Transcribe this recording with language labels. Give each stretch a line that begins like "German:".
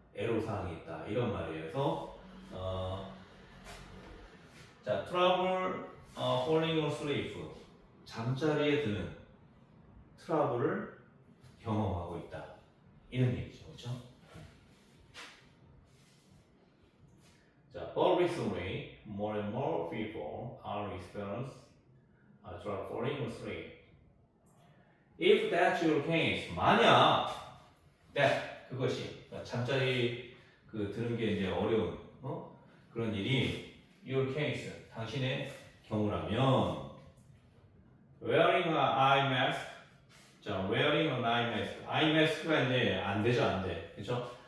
Korean: 애로사항이 있다. 이런 말이에요. 그래서 자, 트러블 falling asleep. 잠자리에 드는 트러블을 경험하고 있다. 이런 얘기죠. 그렇죠? 자,
English: but recently, more and more people are experiencing trouble falling asleep. If that's your case,
Korean: 만약 that 그것이 잠자리 드는 게 이제 어려운 그런 일이 your case 당신의 경우라면
English: wearing an eye mask
Korean: 자, wearing an eye mask eye mask가 이제 안 되죠, 안 돼. 그렇죠?